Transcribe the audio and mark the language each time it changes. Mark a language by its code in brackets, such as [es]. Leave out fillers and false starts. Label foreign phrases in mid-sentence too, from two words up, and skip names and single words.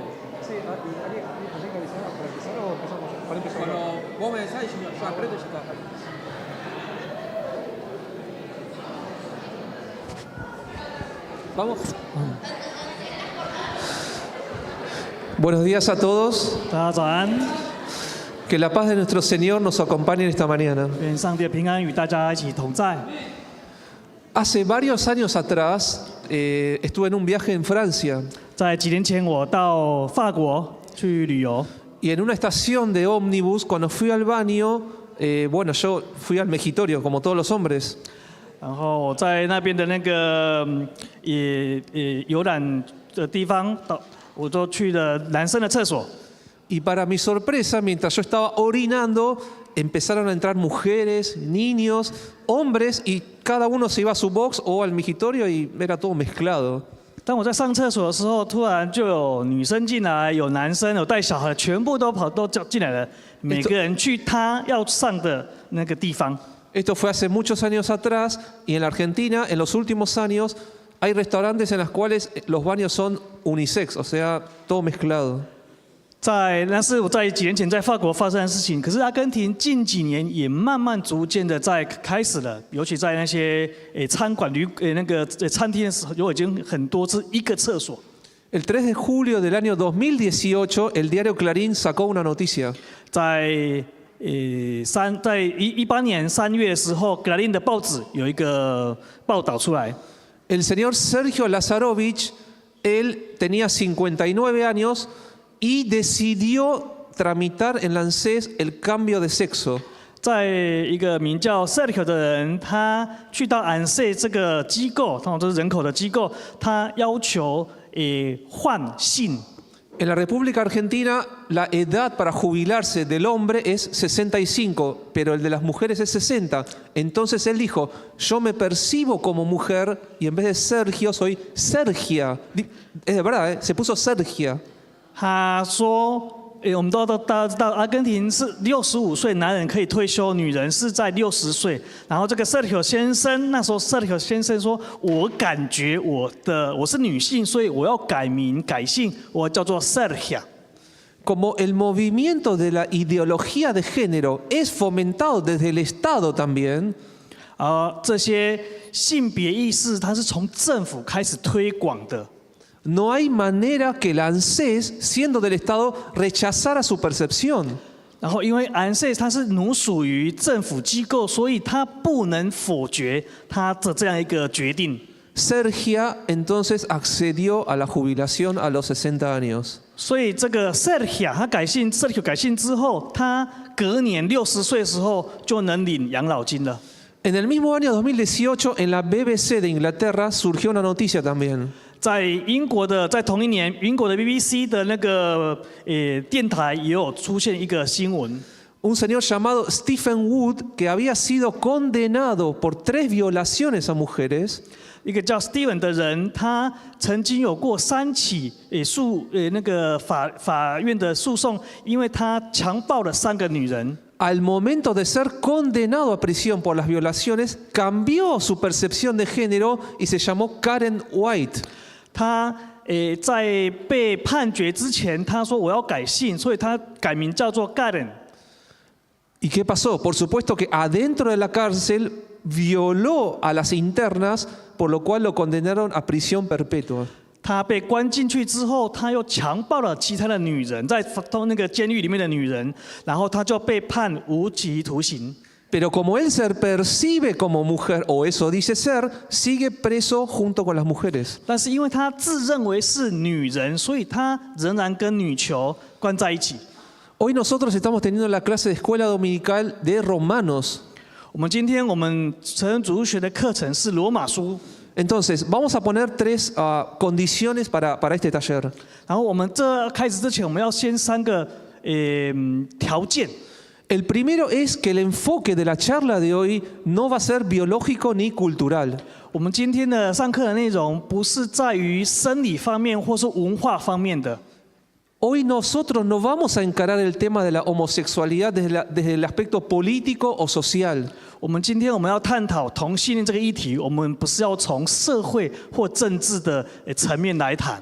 [es] Sí, ¿alguien que avisar para empezar o empezamos? Para empezar. Cuando vos me decís, yo aprieto y ya está. Vamos. Buenos días a todos. [zh] 大家早安， [es] Que la paz de nuestro Señor nos acompañe en esta mañana. [zh] 愿上帝的平安与大家一起同在。 [es] Hace varios años atrás estuve en un viaje en Francia [zh] 在几年前，我到法国去旅游， [es] y en una estación de ómnibus, cuando fui al baño, bueno, yo fui al mejitorio como todos los hombres. [zh] 然后我在那边的那个游览的地方，我都去了男生的厕所。 [es] Y para mi sorpresa, mientras yo estaba orinando, empezaron a entrar mujeres, niños, hombres y cada uno se iba a su box o al mejitorio y era todo mezclado. [zh] 当我在上厕所的时候，突然就有女生进来，有男生，有带小孩，全部都进来了，每个人去他要上的那个地方。 [es] Esto fue hace muchos años atrás y en la Argentina, en los últimos años, hay restaurantes en los cuales los baños son unisex, o sea, todo mezclado. [zh] 那是我在几年前在法国发生的事情，可是阿根廷近几年也慢慢逐渐的在开始了，尤其在那些餐馆餐厅的时候，有已经很多是一个厕所。 [es] El 3 de julio del año 2018, el diario Clarín sacó una noticia. [zh] 在2018年3月的时候，格林的报纸有一个报道出来。 [es] El señor Sergio Lazarovich, él tenía 59 años y decidió tramitar en la ANSES el cambio de sexo. [zh] 在一个名叫 Sergio 的人，他去到ANSES这个机构，通常都是人口的机构，他要求换性。 [es] En la República Argentina, la edad para jubilarse del hombre es 65, pero el de las mujeres es 60. Entonces él dijo, yo me percibo como mujer y en vez de Sergio soy Sergia. Es de verdad, ¿eh? Se puso Sergia. [zh] 他说，我们大家知道，阿根廷是65岁男人可以退休，女人是在60岁。然后这个 Sergio 先生，那时候 Sergio 先生说，我感觉我是女性，所以我要改名改姓，我叫做 Sergia。 [es] Como el movimiento de la ideología de género es fomentado desde el Estado también, [zh] 这些性别意识，它是从政府开始推广的。 [es] no hay manera que el ANSES, siendo del Estado, rechazara su percepción. [zh] 然后，因为 ANSES 它是隶属于政府机构，所以它不能否决它的这样一个决定。 [es] Sergia entonces accedió a la jubilación a los 60 años. [zh] 所以这个 Sergio 他Sergio 改姓之后，他隔年60岁的时候就能领养老金了。 [es] En el mismo año 2018, en la BBC de Inglaterra surgió una noticia también. [zh] 在同一年，英国的 BBC 的那个电台也有出现一个新闻。 [es] Un señor llamado Stephen Wood, que había sido condenado por 3 violaciones a mujeres, [zh] 一个叫 Steven 的人，他曾经有过3起那个法院的诉讼，因为他强暴了3个女人。 [es] al momento de ser condenado a prisión por las violaciones, cambió su percepción de género y se llamó Karen White. [zh] 他在被判决之前，他说我要改姓，所以他改名叫做 Karen。 [es] ¿Y qué pasó? Por supuesto que adentro de la cárcel violó a las internas, por lo cual lo condenaron a prisión perpetua. [zh] 他被关进去之后，他又强暴了其他的女人，在那个监狱里面的女人，然后他就被判无期徒刑。 [es] Pero como él se percibe como mujer, o eso dice ser, sigue preso junto con las mujeres. [zh] 但是因为他自认为是女人，所以他仍然跟女囚关在一起。 [es] Hoy nosotros estamos teniendo la clase de escuela dominical de Romanos. [zh] 我们成人主日学的课程是罗马书。 [es] Entonces, vamos a poner 3 condiciones para este taller. [zh] 然后我们开始之前，我们要先3个条件。 [es] El primero es que el enfoque de la charla de hoy no va a ser biológico ni cultural. [zh] 我们今天的上课的内容不是在于生理方面或是文化方面的。 [es] Hoy nosotros no vamos a encarar el tema de la homosexualidad desde el aspecto político o social. [zh] 我们今天要探讨同性恋这个议题，我们不是要从社会或政治的层面来谈。